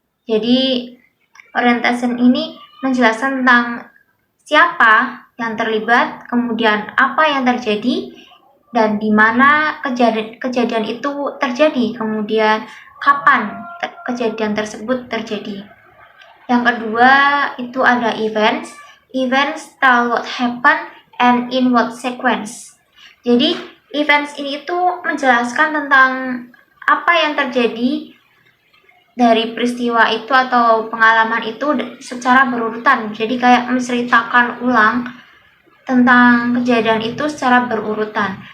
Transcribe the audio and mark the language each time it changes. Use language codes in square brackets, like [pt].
[id] Jadi, orientation ini menjelaskan tentang siapa yang terlibat, kemudian apa yang terjadi, dan di mana kejadian itu terjadi, kemudian kapan kejadian tersebut terjadi. Yang kedua itu ada events. [en] Events tell what happened and in what sequence. [id] Jadi events ini itu menjelaskan tentang apa yang terjadi dari peristiwa itu atau pengalaman itu secara berurutan. Jadi kayak menceritakan ulang tentang kejadian itu secara berurutan.